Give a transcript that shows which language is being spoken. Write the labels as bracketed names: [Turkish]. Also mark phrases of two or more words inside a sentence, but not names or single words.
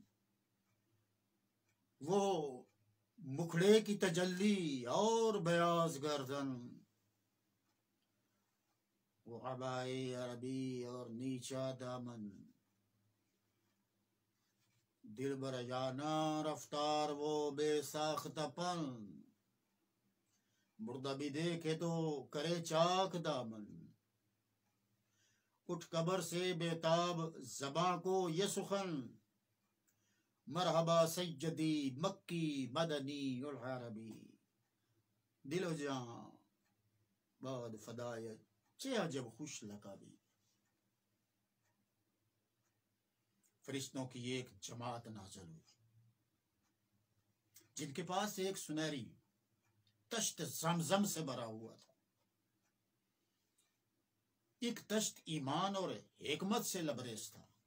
[Urdu] وہ مکھڑے کی تجلی اور بیاض گردن، وہ عبائے عربی اور نیچا دامن، دل بر جانا رفتار وہ بے ساختہ پن، مردہ بھی دیکھے تو کرے چاک دامن، اٹھ قبر سے بے تاب زباں کو یہ سخن، [Arabic] مرحبا سیدی مکی مدنی العربی، [Persian] دل و جاں بعد فدایت چہ عجب خوش لقبی. [Urdu] فرشتوں کی ایک جماعت نازل ہوئی جن کے پاس ایک سنہری تشت زمزم سے بھرا ہوا تھا، ایک تشت ایمان اور حکمت سے لبریز تھا.